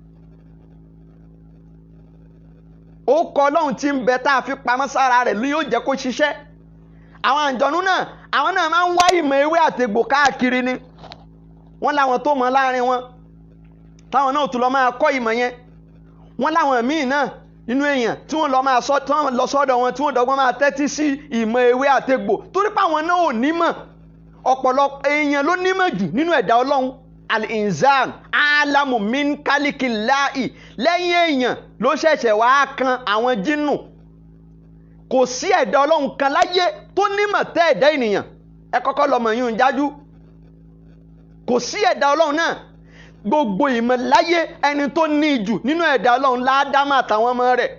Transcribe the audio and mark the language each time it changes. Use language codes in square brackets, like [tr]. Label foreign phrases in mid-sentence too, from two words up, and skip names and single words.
[yo] ó kọ ọlọ́run tí ń bẹ tá a fi pamọ́ sára rẹ̀ ni yóò jẹ́ kó ṣiṣẹ́ àwọn àǹjọ̀nú náà àwọn náà máa ń wá ìmọ̀ ewé àtegbò káàkiri ni wọ́n láwọn tó mọ̀ láàrin wọn táwọn náà tún lọ máa kọ́ ìmọ̀ yẹn wọ́n láwọn míì náà inú èèyàn tí wọ́n lọ máa sọ tí wọ́n lọ sọ́dọ̀ wọn tí wọ́n dọ́gbọ́n máa tẹ́tí sí ìmọ̀ ewé àtegbò torí pé àwọn náà ò nímọ̀ ọ̀pọ̀lọpọ̀ èèyàn ló nímọ̀ jù nínú ẹ̀dá ọlọ́run [ar] الإنسان أعلم من كل خلق الله [yo] lẹ́yìn èèyàn ló ṣẹ̀ṣẹ̀ wá kan àwọn jinnu kò sí ẹ̀dá ọlọ́run kan láyé tó nímọ̀ tẹ́ ẹ̀dá ènìyàn ẹ kọ́kọ́ lọ́mọ yìí ń jájú kò sí ẹ̀dá ọlọ́run náà gbogbo ìmọ̀ láyé ẹni tó ní jù nínú ẹ̀dá Ọlọ́run l'Ádámù àtàwọn ọmọ rẹ̀.